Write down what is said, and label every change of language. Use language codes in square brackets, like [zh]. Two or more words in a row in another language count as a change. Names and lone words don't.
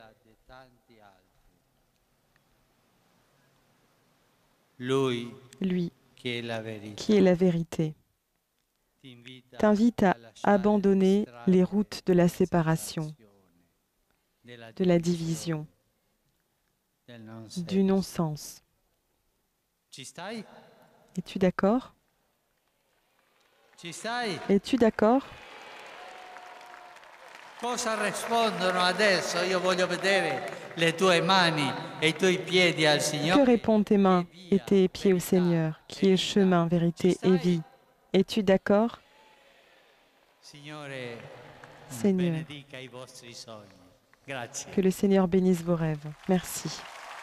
[fr] Lui, qui est la vérité, t'invite à abandonner les routes de la séparation, de la division, du non-sens. Es-tu d'accord? Es-tu d'accord? [it] Cosa rispondono adesso? Io voglio vedere le tue mani e i tuoi piedi al Signore. [fr] Que répondent tes mains et tes pieds au Seigneur, qui est chemin, vérité et vie? Es-tu d'accord? Seigneur, que le Seigneur bénisse vos rêves. Merci.